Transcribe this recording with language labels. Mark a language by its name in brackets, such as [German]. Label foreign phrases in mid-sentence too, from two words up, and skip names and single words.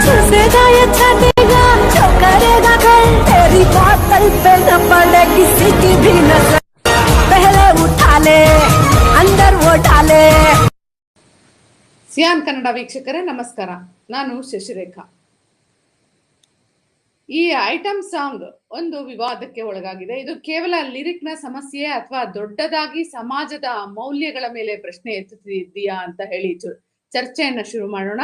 [Hindi] देगा या छाटेगा जो करेगा कर तेरी बोतल पे न पड़े किसी की भी नजर पहले उठा ले अंदर वो डाले [Kannada] ಸಿಯಾನ್ ಕನ್ನಡ ವೀಕ್ಷಕರೇ ನಮಸ್ಕಾರ. ನಾನು ಶಶಿರೇಖಾ. ಈ [English] item song [Kannada] ಒಂದು ವಿವಾದಕ್ಕೆ ಒಳಗಾಗಿದೆ. ಇದು ಕೇವಲ ಲಿರಿಕ್ ನ ಸಮಸ್ಯೆ ಅಥವಾ ದೊಡ್ಡದಾಗಿ ಸಮಾಜದ ಮೌಲ್ಯಗಳ ಮೇಲೆ ಪ್ರಶ್ನೆ ಎತ್ತುತ್ತಿದೆಯಾ ಅಂತ ಹೇಳಿ ಚರ್ಚೆಯನ್ನ ಶುರು ಮಾಡೋಣ.